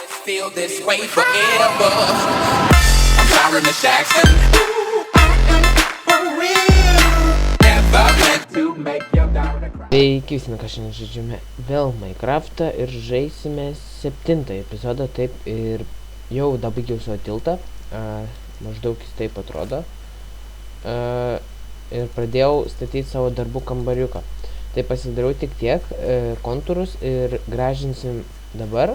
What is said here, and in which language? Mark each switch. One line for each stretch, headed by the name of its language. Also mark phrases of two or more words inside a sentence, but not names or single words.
English: feel this way forever. I'm Byron Jackson. For real. Never meant to make your daughter cry.
Lithuanian: Sveiki, visi, mes šiandien žaidžiame vėl Minecraftą ir žaisime 7 epizodą, taip, ir jau dabar baigiau savo tiltą, maždaug jis taip atrodo, ir pradėjau statyti savo darbų kambariuką. Tai pasidariau tik tiek kontūrus ir gražinsim dabar.